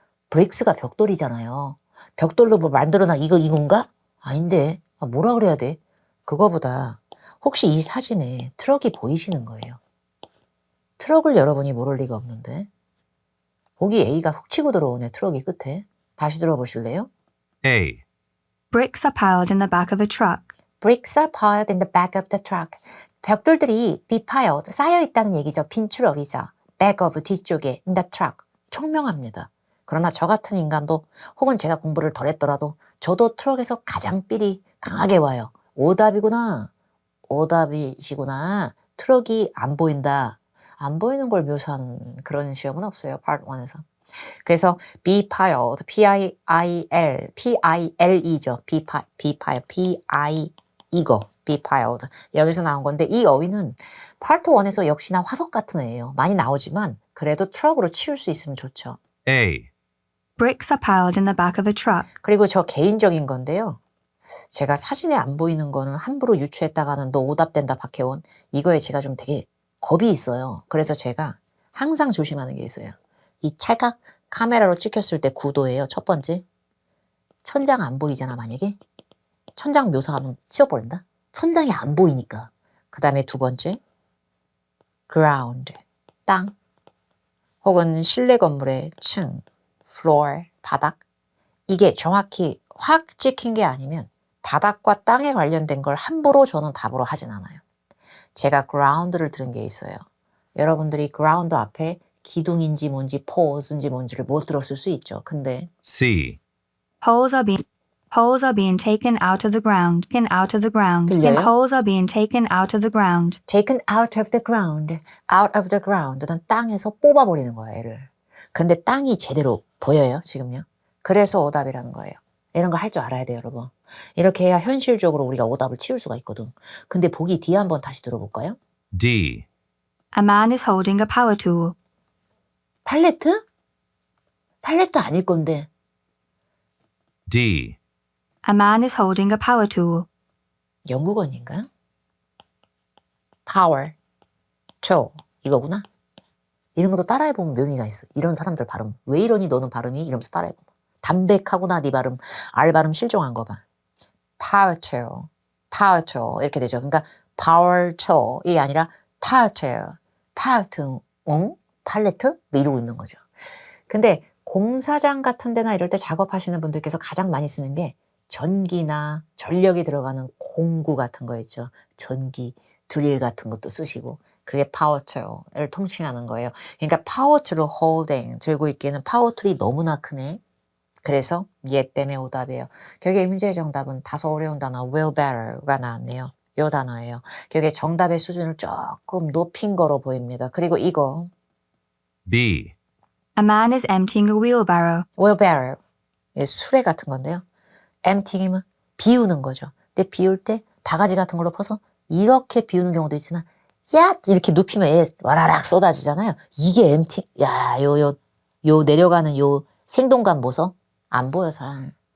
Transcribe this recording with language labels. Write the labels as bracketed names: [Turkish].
[Korean] 브릭스가 벽돌이잖아요. 벽돌로 뭐 만들어놔 이건가? 아닌데. 뭐라 그래야 돼? 그거보다 혹시 이 사진에 트럭이 보이시는 거예요? 트럭을 여러분이 모를 리가 없는데. 보기 A가 훅 치고 들어오네, 트럭이 끝에. 다시 들어보실래요? [English] A, Bricks are piled in the back of a truck. Bricks are piled in the back of the truck. [Korean] 벽돌들이 be piled, 쌓여있다는 얘기죠. 빈 트럭이죠. [English] back of, [Korean] 뒤쪽에, [English] in the truck. [Korean] 청명합니다. 그러나 저 같은 인간도 혹은 제가 공부를 덜 했더라도 저도 트럭에서 가장 삘이 강하게 와요. 오답이구나. 오답이시구나. 트럭이 안 보인다. 안 보이는 걸 묘사하는 그런 시험은 없어요. Part 1에서. 그래서 be piled, P-I-L, P-I-L-E죠. be piled, P-I, 이거. [English] be piled. [Korean] 여기서 나온 건데 이 어휘는 파트 1에서 역시나 화석 같은 애예요. 많이 나오지만 그래도 트럭으로 치울 수 있으면 좋죠. [English] A, Bricks are piled in the back of a truck. [Korean] 그리고 저 개인적인 건데요. 제가 사진에 안 보이는 거는 함부로 유추했다가는 너 오답된다 박혜원. 이거에 제가 좀 되게 겁이 있어요. 그래서 제가 항상 조심하는 게 있어요. 이 찰칵 카메라로 찍혔을 때 구도예요. 첫 번째. 천장 안 보이잖아 만약에. 천장 묘사하면 치워버린다. 천장이 안 보이니까. 그 다음에 두 번째, ground, 땅. 혹은 실내 건물의 층, floor, 바닥. 이게 정확히 확 찍힌 게 아니면 바닥과 땅에 관련된 걸 함부로 저는 답으로 하진 않아요. 제가 ground를 들은 게 있어요. 여러분들이 ground 앞에 기둥인지 뭔지 pole인지 뭔지를 못 들었을 수 있죠. 근데 [English] C, Poles are being taken out of the ground. [Korean] 들려요? [English] Poles are being taken out of the ground. taken out of the ground, [Korean] out of the ground는 땅에서 뽑아버리는 거야, 얘를. 근데 땅이 제대로 보여요, 지금요? 그래서 오답이라는 거예요. 이런 거 할 줄 알아야 돼요, 여러분. 이렇게 해야 현실적으로 우리가 오답을 치울 수가 있거든. 근데 보기 뒤에 한번 다시 들어볼까요? [English] D, A man is holding a power tool. [Korean] 팔레트? 팔레트 아닐 건데. [English] D, A man is holding a power tool. [Korean] 영국어인가? power, tool 이거구나. 이런 것도 따라해보면 묘미가 있어. 이런 사람들 발음. 왜 이러니 너는 발음이? 이러면서 따라해보면. 담백하구나 네 발음. R 발음 실종한 거 봐. power tool, power tool 이렇게 되죠. 그러니까 power tool이 아니라 power tool, power tool, 팔레트? 뭐 이러고 있는 거죠. 근데 공사장 같은 데나 이럴 때 작업하시는 분들께서 가장 많이 쓰는 게 전기나 전력이 들어가는 공구 같은 거 있죠. 전기, 드릴 같은 것도 쓰시고 그게 파워툴을 통칭하는 거예요. 그러니까 파워툴을 holding, 들고 있기에는 파워툴이 너무나 크네. 그래서 얘 때문에 오답이에요. 결국 이 문제의 정답은 다소 어려운 단어 wheelbarrow가 나왔네요. 요 단어예요. 그게 정답의 수준을 조금 높인 거로 보입니다. 그리고 이거 [English] B. A man is emptying a wheelbarrow. [Korean] wheelbarrow 수레 같은 건데요. empty이면 비우는 거죠. 근데 비울 때 바가지 같은 걸로 퍼서 이렇게 비우는 경우도 있지만 야 이렇게 눕히면 얘 와라락 쏟아지잖아요. 이게 empty. 야, 요 내려가는 요 생동감 보소? 안 보여 잘.